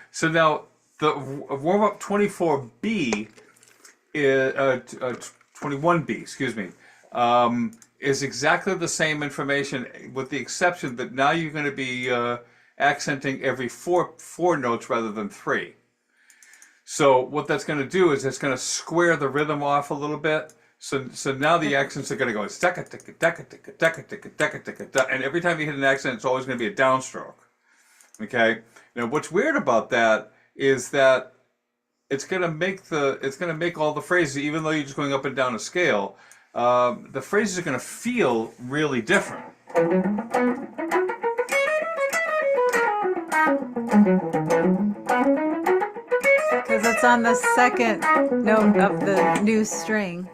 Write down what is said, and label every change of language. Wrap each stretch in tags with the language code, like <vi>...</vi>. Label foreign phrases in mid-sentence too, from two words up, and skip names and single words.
<en>So now the warm up 24B is 21B, excuse me, is exactly the same information with the exception that now you're going to be accenting every four notes rather than 3. So what that's going to do is it's going to square the rhythm off a little bit. So now the accents are going to go stecka ticka decka ticka decka ticka decka ticka, and every time you hit an accent, it's always going to be a downstroke. Okay. Now what's weird about that is that it's going to make all the phrases, even though you're just going up and down a scale, the phrases are going to feel really different. Because it's on the second note of the new string.</en>